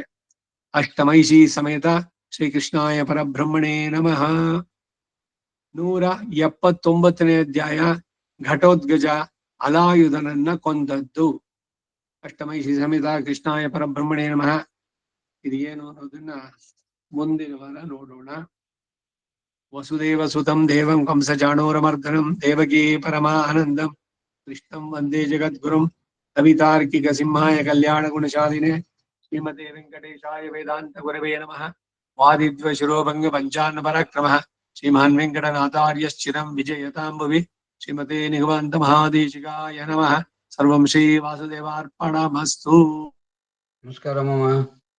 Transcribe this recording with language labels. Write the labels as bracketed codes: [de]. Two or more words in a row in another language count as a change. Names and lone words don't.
[sa] ಅಷ್ಟಮೈಷಿ ಸಮೇತ ಶ್ರೀಕೃಷ್ಣಾಯ ಪರಬ್ರಹ್ಮಣೇ ನಮಃ. [kn] 179ನೇ ಅಧ್ಯಾಯ. ಘಟೋದ್ಗಜ ಅಲಾಯುಧನನ್ನ ಕೊಂದದ್ದು. [sa] ಅಷ್ಟಮೈಷಿ ಸಮೇತ ಕೃಷ್ಣಾಯ ಪರಬ್ರಹ್ಮಣೇ ನಮಃ. [kn] ಇದು ಏನು ಅನ್ನೋದನ್ನ ಮುಂದಿನ ವಾರ ನೋಡೋಣ. [sa] ವಸುದೇವ ಸುತಂ ದೇವಂ ಕಂಸಚಾಣೂರಮರ್ದನಂ ದೇವಕೀ ಪರಮಾನಂದಂ ಕೃಷ್ಣಂ ವಂದೇ ಜಗದ್ಗುರುಂ ಕವಿತಾರ್ಕಿಕ ಸಿಂಹಾಯ ಕಲ್ಯಾಣ ಗುಣಶಾಲಿನೇ ಶ್ರೀಮತೆ ವೆಂಕಟೇಶಾಯ ವೇದಾಂತ ಗುರವೇ ನಮಃ. ವಾದಿದ್ವ ಶಿರೋಭಂಗ ಪಂಚಾನ್ನ ಪರಾಕ್ರಮಃ ಶ್ರೀಮಾನ್ ವೆಂಕಟನಾಥಾರ್ಯಶ್ಚಿರಂ ವಿಜಯತಾಂ ಭುವಿ. ಶ್ರೀಮತೆ ನಿಗಮಾಂತ ಮಹಾದೇಶಿಕಾಯ ನಮಃ. ಸರ್ವಂ ಶ್ರೀ ವಾಸುದೇವಾರ್ಪಣಮಸ್ತು. [kn] ನಮಸ್ಕಾರ ಮಾಮ.